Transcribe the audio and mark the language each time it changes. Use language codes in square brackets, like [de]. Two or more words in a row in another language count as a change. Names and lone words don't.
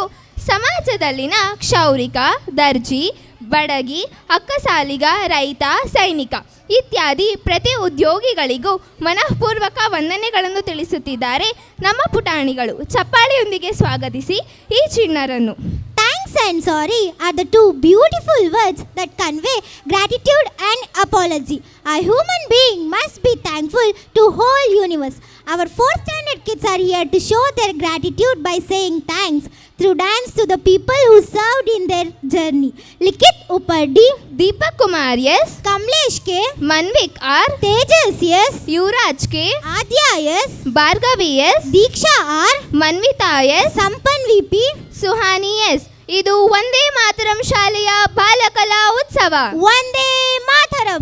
[kn] ಸಮಾಜದಲ್ಲಿನ ಕ್ಷೌರಿಕ, ದರ್ಜಿ, ಬಡಗಿ, ಅಕ್ಕಸಾಲಿಗ, ರೈತ, ಸೈನಿಕ ಇತ್ಯಾದಿ ಪ್ರತಿ ಉದ್ಯೋಗಿಗಳಿಗೂ ಮನಃಪೂರ್ವಕ ವಂದನೆಗಳನ್ನು ತಿಳಿಸುತ್ತಿದ್ದಾರೆ ನಮ್ಮ ಪುಟಾಣಿಗಳು. ಚಪ್ಪಾಳೆಯೊಂದಿಗೆ ಸ್ವಾಗತಿಸಿ ಈ ಚಿಣ್ಣರನ್ನು. [en] Thanks and sorry are the two beautiful words that convey gratitude and apology. A human being must be thankful to whole universe. Our 4th standard kids are here to show their gratitude by saying thanks through dance to the people who served in their journey. Likit Upaddi, Deepak Kumar yes, Kamlesh K, Manvik R, Tejas yes, Yuvraj K, Adya yes, Bhargavi yes, Deeksha R, Manvita yes, Sampan VP, [kn] ಸುಹಾನಿ ಎಸ್. ಇದು ವಂದೇ ಮಾತರಂ ಶಾಲೆಯ ಬಾಲಕಲಾ ಉತ್ಸವ. ವಂದೇ ಮಾತರಂ,